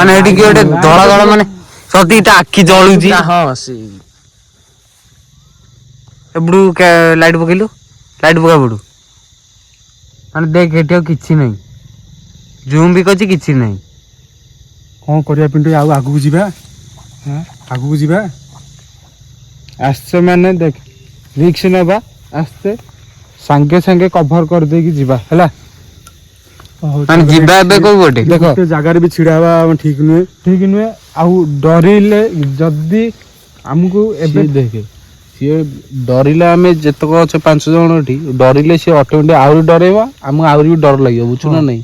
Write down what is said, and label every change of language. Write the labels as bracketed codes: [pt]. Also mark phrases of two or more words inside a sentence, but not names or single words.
[or] ମାନେ ଏଠି କିଏ ଗୋଟେ ଧଳା ଧଳା ମାନେ ସତୀଟା ଆଖି ଜଳୁଛି। ଏପଟୁ ଲାଇଟ୍ ପକେଇଲୁ ଲାଇଟ୍ ପକା ପଡୁ ମାନେ ଦେଖ ଏଠି ଆଉ କିଛି ନାହିଁ ଜୁମ୍ ବି କରିଛି କିଛି ନାହିଁ। କ'ଣ କରିବା ପିଣ୍ଟୁ ଆଉ ଆଗକୁ ଯିବା ଆଗକୁ ଯିବା ଆସଛେ ମାନେ ଦେଖ ରିକ୍ସ ନେବା ଆସଛେ ସାଙ୍ଗେ ସାଙ୍ଗେ କଭର କରିଦେଇକି ଯିବା ହେଲା ମାନେ ଯିବା ଏବେ କୋଉ ଗୋଟେ ଦେଖ ଜାଗାରେ ବି ଛିଡା ହେବା ଠିକ ନୁହେଁ ଆଉ ଡରିଲେ ଯଦି ଆମକୁ ଏବେ ଦେଖେ ସିଏ ଡରିଲେ ଆମେ ଯେତକ ଅଛେ 5 ଜଣ ଏଠି ଡରିଲେ ସିଏ ଅଟୋମେଟିକ ଆହୁରି ଡରେଇବା ଆମକୁ ଆହୁରି ବି ଡର ଲାଗିବ ବୁଝୁ ନା ନାଇଁ